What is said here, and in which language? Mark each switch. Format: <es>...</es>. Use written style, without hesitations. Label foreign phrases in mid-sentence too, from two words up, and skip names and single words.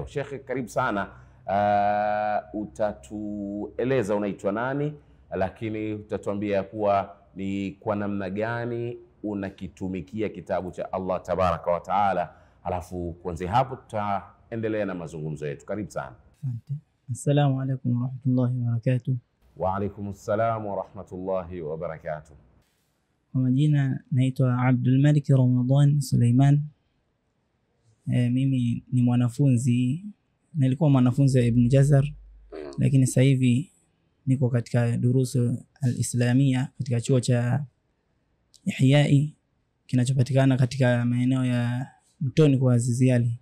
<sw>Sheikh, karibu sana. Utatueleza unaitwa nani, lakini utatuambia kuwa ni kwa namna gani unakitumikia kitabu cha Allah</sw> <ar>تبارك وتعالى,</ar> <sw>alafu kuanzia hapo tutaendelea na mazungumzo yetu. Karibu sana.</sw> <ar>السلام عليكم ورحمة الله وبركاته. وعليكم السلام ورحمة الله وبركاته.</ar> <sw>Kwa majina naitwa Abdul Malik Ramadhan Suleiman. Mimi ni mwanafunzi, nilikuwa mwanafunzi wa Ibn Jazar, lakini sasa hivi niko katika</sw> <ar>دروس الإسلامية</ar> <sw>katika chuo cha Ihyai kinachopatikana katika maeneo ya Mtoni kwa Azizi Ali.</sw>